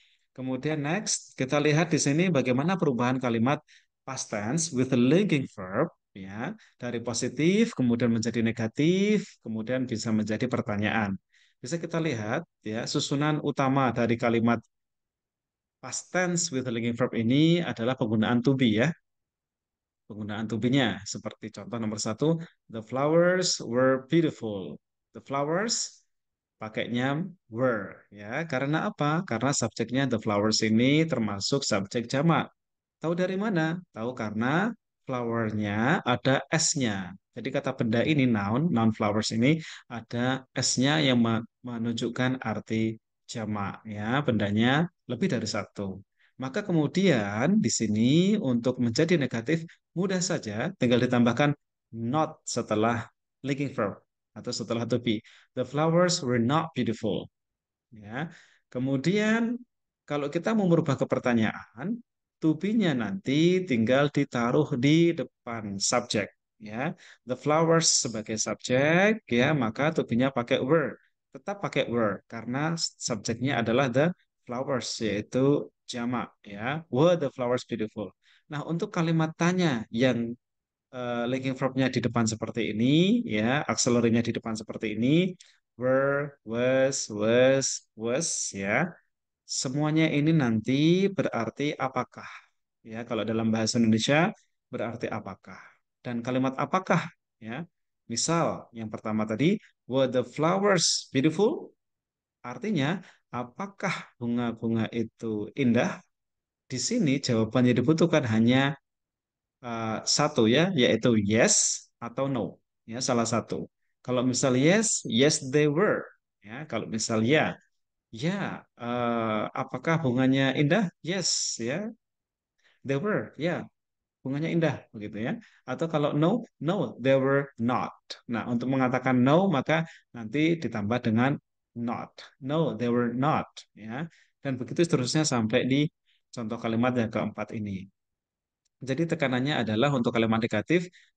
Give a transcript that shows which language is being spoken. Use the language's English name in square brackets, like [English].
[Indonesian] Kemudian next, kita lihat di sini bagaimana perubahan kalimat past tense with a linking verb ya, dari positif kemudian menjadi negatif, kemudian bisa menjadi pertanyaan. Bisa kita lihat ya, susunan utama dari kalimat past tense with a linking verb ini adalah penggunaan to be ya. Penggunaan to be-nya seperti contoh nomor satu, [English] the flowers were beautiful. [Indonesian] The flowers pakainya were ya. Karena apa? Karena subjeknya the flowers ini termasuk subjek jamak. Tahu dari mana? Tahu karena flowernya ada S-nya. Jadi kata benda ini noun flowers ini ada S-nya yang menunjukkan arti jamak ya. Bendanya lebih dari satu. Maka kemudian di sini untuk menjadi negatif mudah saja tinggal ditambahkan not setelah linking verb atau setelah to be. [English] The flowers were not beautiful. [Indonesian] Ya. Kemudian kalau kita mau merubah ke pertanyaan, to be-nya nanti tinggal ditaruh di depan subjek. Ya. The flowers sebagai subjek, ya maka to be-nya pakai were. Tetap pakai were karena subjeknya adalah the flowers yaitu jamak ya. [English] Were the flowers beautiful. [Indonesian] Nah, untuk kalimat tanya yang linking verb-nya di depan seperti ini, ya, auxiliary-nya di depan seperti ini, were, was, ya. Semuanya ini nanti berarti apakah, ya. Kalau dalam bahasa Indonesia berarti apakah. Dan kalimat apakah, ya. Misal yang pertama tadi, [English] were the flowers beautiful? [Indonesian] Artinya, apakah bunga-bunga itu indah? Di sini jawaban yang dibutuhkan hanya satu ya, yaitu yes atau no. Ya, salah satu. Kalau misal [English] yes, yes they were. [Indonesian] Ya, kalau misal ya, ya, apakah bunganya indah? Yes, ya, [English] they were. [Indonesian] Ya, bunganya indah, begitu ya. Atau kalau [English] no, no, they were not. [Indonesian] Nah, untuk mengatakan no, maka nanti ditambah dengan not. [English] No, they were not. [Indonesian] Ya, dan begitu seterusnya sampai di contoh kalimat yang keempat ini. Jadi tekanannya adalah untuk kalimat negatif